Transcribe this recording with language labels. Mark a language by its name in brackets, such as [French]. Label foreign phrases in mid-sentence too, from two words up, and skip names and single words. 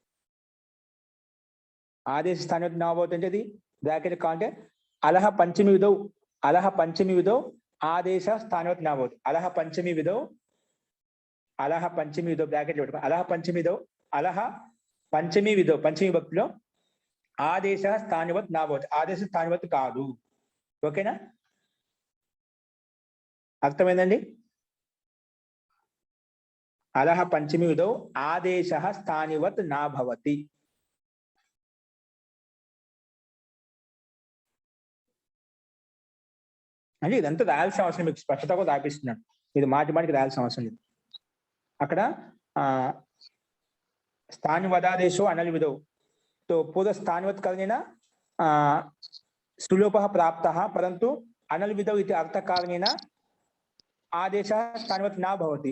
[Sanskrit] आदेश स्थानिवत् न भवति అంటే ब्रैकेट कांटे अलः पंचमी विधौ, अलः पंचमी विधौ आदेश स्थानिवत् न भवति. अलः पंचमी विधौ, अलः पंचमी विधौ ब्रैकेट పెట్టుకో. अलः पंचमी विधौ, अलः पंचमी विधौ पंचमी విభక్తిలో ఆదేశ స్థానివత్ न भवति. ఆదేశ స్థానివత్ [Telugu] కాదు. ఓకేనా? అర్థమైందండి? [Sanskrit] अलः पंचमी विधौ आदेशः स्थानिवत् न भवति. [Telugu] అంటే ఇదంతా రాయాల్సిన అవసరం, మీకు స్పష్టత కూడా రాపిస్తున్నాడు. ఇది మాటి మాటికి రాయాల్సిన అవసరం లేదు. [Sanskrit] అక్కడ స్థానివదాదేశో అనల్ విధౌ తో పూర్వ స్థానివత్ కరణేన సులోపః ప్రాప్తః, పరంతు అనల్ విధౌ ఇది అర్థకారణేన ఆదేశः స్థానివత్ నా భవతి.